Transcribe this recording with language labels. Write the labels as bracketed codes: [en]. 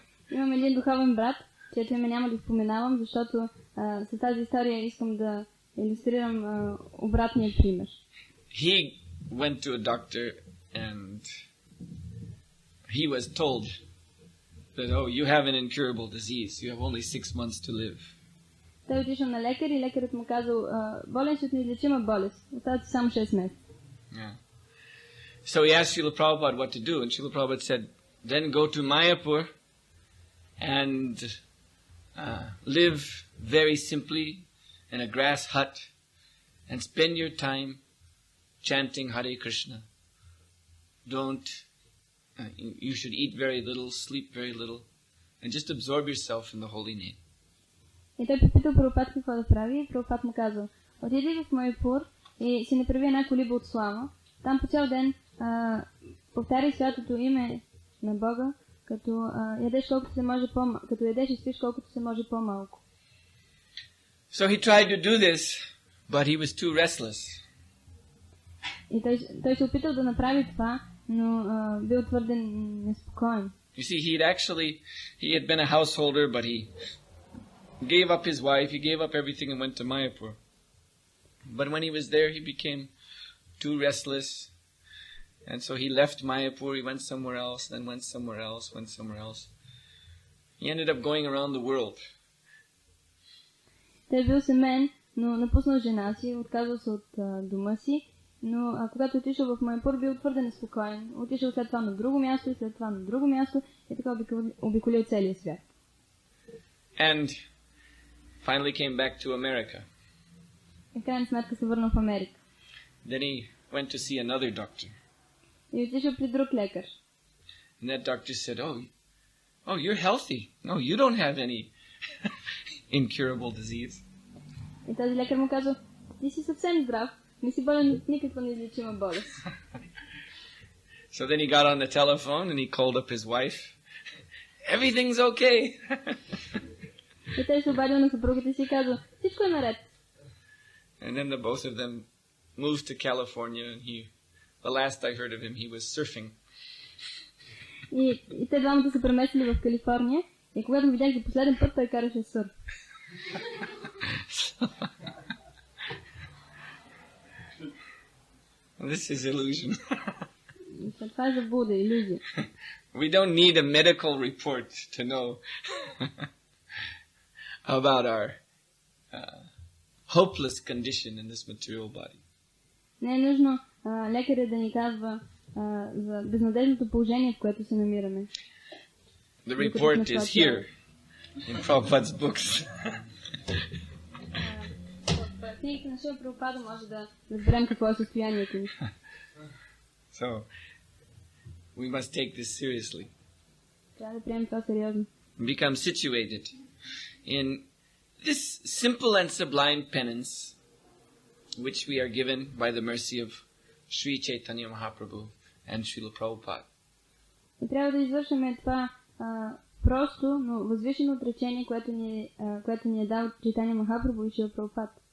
[bg] Имам един духовен брат, чието име няма да споменавам, защото с тази история искам да илюстрирам обратния пример. [en] He went to a doctor and he was told that, oh, you have an incurable disease. You have only 6 months to live. [bg] Той отишъл на лекар и лекарът му казал, болен си от неизлечима болест. Остават ти само 6 месеца. Yeah. [en] So he asked Srila Prabhupada what to do, and Srila Prabhupada said, then go to Mayapur and live very simply in a grass hut and spend your time chanting Hare Krishna. You should eat very little, sleep very little, and just absorb yourself in the holy name. [bg] И той попитал Прабхупад какво да прави, и Прабхупад му казал, отиди в Майапур и си направи една колиба от слава. Там по цял ден повтаряй святото име на Бога, като ядеш колкото се може като ядеш и спиш колкото се може по-малко. [en] So he tried to do this, but he was too restless. [bg] И той се опитал да направи това, но бил твърде неспокоен. [en] You see, he had been a householder, but he gave up his wife, he gave up everything and went to Mayapur. But when he was there, he became too restless. And so he left Mayapur, he went somewhere else, then went somewhere else, went somewhere else. He ended up going around the world. [bg] Той бил семейен, но напуснал жена си, отказал се от дома си, но когато отишъл в Майапур, бил твърде неспокоен. Отишъл след това на друго място, след това на друго място и така обиколил целия свят. [en] And finally came back to America. [bg] И в крайна сметка се върнал в Америка. [en] Then he went to see another doctor. [bg] И отишъл при друг лекар. [en] And that doctor said, oh, you're healthy. No, you don't have any incurable disease. [bg] И този лекар му казва, ти си съвсем здрав, не си болен от никаква неизлечима болест. [en] So then he got on the telephone and he called up his wife. Everything's okay. [bg] И той се обадил на съпругата си и казва, всичко е наред. [en] And then the both of them moved to California and the last I heard of him, he was surfing. [bg] И те двамата се преместили в Калифорния и когато го видях за последен път, той караше сърф. [en] This is illusion. [bg] Това е заблуда, илюзия. [en] We don't need a medical report to know about our hopeless condition in this material body. [bg] Не е нужно лекарят да ни казва за безнадежното положение, в което се намираме. [en] The report is here in Prabhupada's books. [bg] В книгите на Шрила Прабхупада може да разберем какво е състоянието ни. [en] So, we must take this seriously. [bg] Трябва да приемем това сериозно. [en] Become situated in this simple and sublime penance which we are given by the mercy of Sri Chaitanya Mahaprabhu and Srila Prabhupada. [bg] И трябва да извършим това просто, но възвишено отречение, което ни е дал Чайтания Махапрабху и Шрила Прабхупад.